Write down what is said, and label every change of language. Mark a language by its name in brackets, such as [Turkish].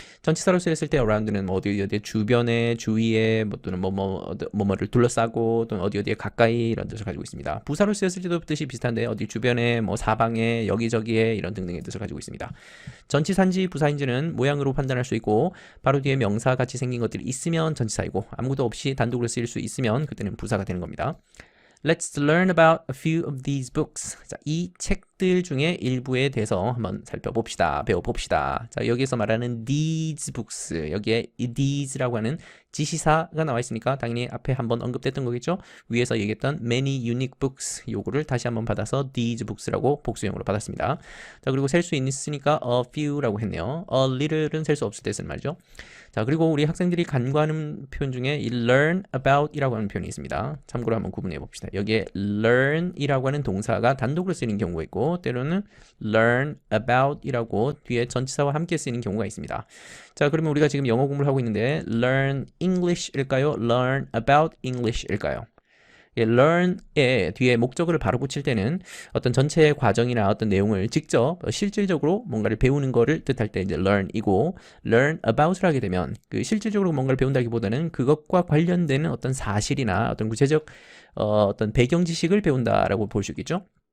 [Korean] 전치사로 쓰였을 때 around는 뭐 어디 주변에, 주위에, 뭐 또는 뭐뭐를 둘러싸고, 또는 어디에 가까이, 이런 뜻을 가지고 있습니다. 부사로 쓰였을 때도 뜻이 비슷한데 어디 주변에, 뭐 사방에, 여기저기에, 이런 등등의 뜻을 가지고 있습니다. 전치사인지 부사인지는 모양으로 판단할 수 있고, 바로 뒤에 명사 같이 생긴 것들이 있으면 전치사이고, 아무것도 없이 단독으로 쓰일 수 있으면 그때는 부사가 되는 겁니다. [English] Let's learn about a few of these books. [Korean] 자, 이 책들 중에 일부에 대해서 한번 살펴봅시다. 배워봅시다. 자, 여기에서 말하는 these books, 여기에 these라고 하는 지시사가 나와 있으니까 당연히 앞에 한번 언급됐던 거겠죠. 위에서 얘기했던 [English] many unique books, [Korean] 요거를 다시 한번 받아서 these books라고 복수형으로 받았습니다. 자, 그리고 셀 수 있으니까 a few라고 했네요. a little은 셀 수 없을 때 쓰는 말이죠. 자, 그리고 우리 학생들이 간과하는 표현 중에 이 learn about 이라고 하는 표현이 있습니다. 참고로 한번 구분해 봅시다. 여기에 learn 이라고 하는 동사가 단독으로 쓰이는 경우가 있고, 있고 때로는 learn about이라고 뒤에 전치사와 함께 쓰이는 경우가 있습니다. 자, 그러면 우리가 지금 영어 공부를 하고 있는데 [English] learn English [Korean] 일까요? [English] learn about English [Korean] 일까요? learn의 뒤에 목적어를 바로 붙일 때는 어떤 전체 과정이나 어떤 내용을 직접 실질적으로 뭔가를 배우는 거를 뜻할 때 이제 learn이고 learn about을 하게 되면 그 실질적으로 뭔가를 배운다기보다는 그것과 관련되는 어떤 사실이나 어떤 구체적 어떤 배경 지식을 배운다라고 볼 수 있겠죠.